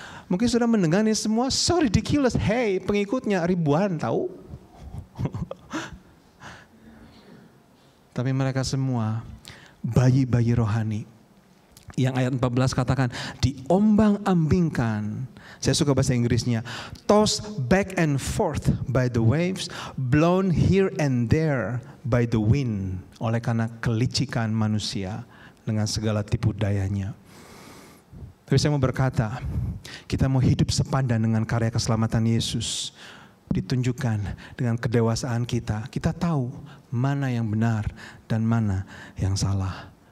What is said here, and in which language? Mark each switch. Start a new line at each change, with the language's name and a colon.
Indonesian: Mungkin sudah mendengar ini semua,
English: so ridiculous.
Indonesian: Hey, pengikutnya ribuan tahu. Tapi mereka semua bayi-bayi rohani. Yang ayat 14 katakan, diombang-ambingkan. Saya suka bahasa Inggrisnya.
English: Tossed back and forth by the waves, blown here and there by the wind.
Indonesian: Oleh karena kelicikan manusia dengan segala tipu dayanya. Tapi saya mau berkata, kita mau hidup sepadan dengan karya keselamatan Yesus. Ditunjukkan dengan kedewasaan kita. Kita tahu mana yang benar dan mana yang salah.